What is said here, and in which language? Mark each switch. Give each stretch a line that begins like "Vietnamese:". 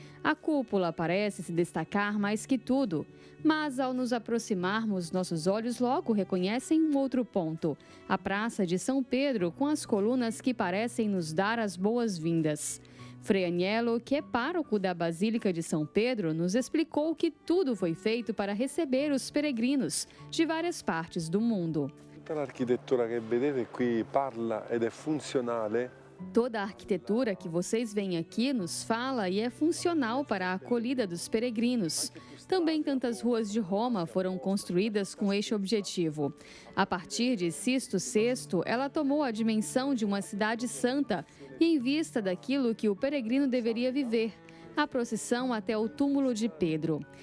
Portuguese: A cúpula parece se destacar mais que tudo, mas ao nos aproximarmos, nossos olhos logo reconhecem um outro ponto: a Praça de São Pedro, com as colunas que parecem nos dar as boas-vindas. Frei Aniello, que é pároco da Basílica de São Pedro, nos explicou que tudo foi feito para receber os peregrinos de várias partes do mundo. Toda a arquitetura que
Italian: vedete qui parla ed è funzionale.
Portuguese: Toda a arquitetura que vocês veem aqui nos fala e é funcional para a acolhida dos peregrinos. Também tantas ruas de Roma foram construídas com este objetivo. A partir de Sisto VI, ela tomou a dimensão de uma cidade santa e em vista daquilo que o peregrino deveria viver, a procissão até o túmulo de Pedro.